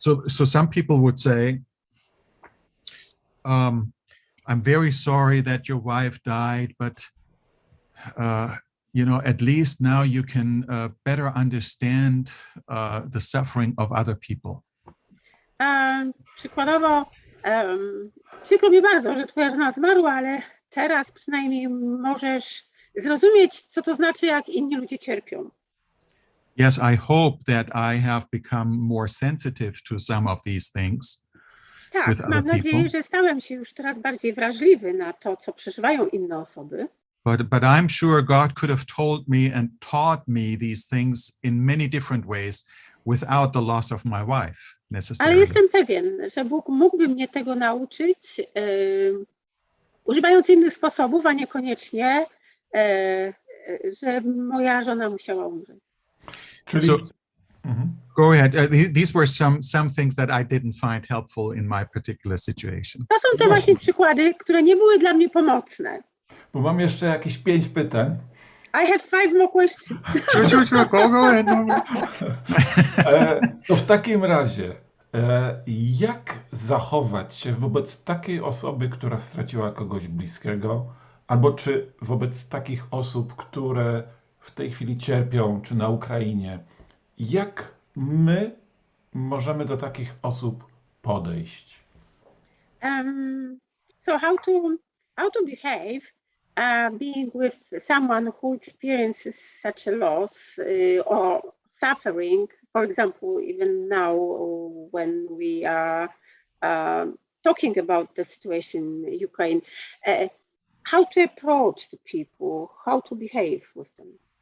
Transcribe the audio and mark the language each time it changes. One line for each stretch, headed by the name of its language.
English: So some people would say, I'm very sorry that your wife died, but at least now you can better understand the suffering of other people.
Polish: Przykładowo, przykro mi bardzo, że twoja żona zmarła, ale teraz przynajmniej możesz zrozumieć, co to znaczy, jak inni ludzie cierpią.
English: Yes, I hope that I have become more sensitive to some of these things.
Polish: Tak, mam nadzieję, że stałem się już teraz bardziej wrażliwy na to, co przeżywają inne osoby.
English: But I'm sure God could have told me and taught me these things in many different ways without the loss of my wife necessarily.
Polish: Ale jestem pewien, że Bóg mógłby mnie tego nauczyć, używając innych sposobów, a niekoniecznie, że moja żona musiała umrzeć. Czyli...
English: Go ahead. These were some things that I didn't find helpful in my particular situation.
Polish: To są te właśnie przykłady, które nie były dla mnie pomocne. Bo mam jeszcze jakieś 5 pytań.
English: I have 5 more questions. Sure, go ahead.
Polish: To w takim razie, jak zachować się wobec takiej osoby, która straciła kogoś bliskiego, albo czy wobec takich osób, które w tej chwili cierpią, czy na Ukrainie? Jak my możemy do takich osób podejść?
English: So how to behave being with someone who experiences such a loss or suffering, for example, even now when we are talking about the situation in Ukraine, how to approach the people, how to behave with them?